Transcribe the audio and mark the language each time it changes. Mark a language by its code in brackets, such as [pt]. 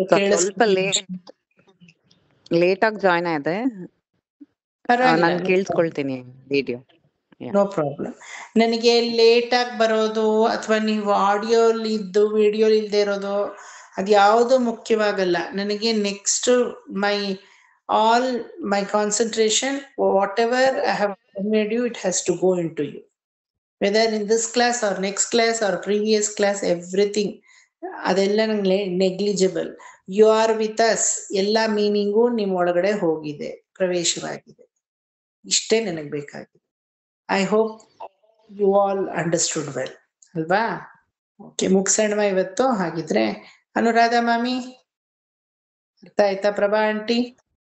[kn] ಸ್ವಲ್ಪ ಲೇಟ್ ಆಗಿ ಜಾಯ್ನ್ ಆದೆ. ನಾನು ಕೇಳಿಸ್ಕೊಳ್ತೀನಿ ವಿಡಿಯೋ. [en] No problem. [kn] ನನಗೆ ಲೇಟ್ ಆಗಿ ಬರೋದು ಅಥವಾ ನೀವು ಆಡಿಯೋಲಿ ಇದ್ದು ವಿಡಿಯೋ ಇಲ್ದೇ ಇರೋದು ಅದು ಯಾವುದು ಮುಖ್ಯವಾಗಲ್ಲ ನನಗೆ. [en] Next all my concentration, whatever I have made you, it has to go into you. Whether in this class or next class or previous class, everything [kn] ಅದೆಲ್ಲ ನಂಗೆ negligible. [en] you are with us [kn] ಎಲ್ಲ meaning ನಿಮ್ಮ ಒಳಗಡೆ ಹೋಗಿದೆ, ಪ್ರವೇಶವಾಗಿದೆ. ಇಷ್ಟೇ ನನಗೆ ಬೇಕಾಗಿದೆ. [en] I hope you all understood well ಅಲ್ವಾ? [kn] ಓಕೆ ಮುಗ್ಸೋಣ ಇವತ್ತು. ಹಾಗಿದ್ರೆ ಅನುರಾಧ ಮಾಮಿ ಅರ್ಥ ಆಯ್ತಾ? ಪ್ರಭಾ ಆಂಟಿ